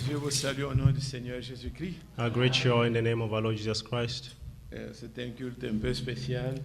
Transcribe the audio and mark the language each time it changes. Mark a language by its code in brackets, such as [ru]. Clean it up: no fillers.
[fr] salue au nom du Seigneur Jésus-Christ. [en] I greet you all in the name of our Lord Jesus Christ. [fr] C'est un culte un peu spécial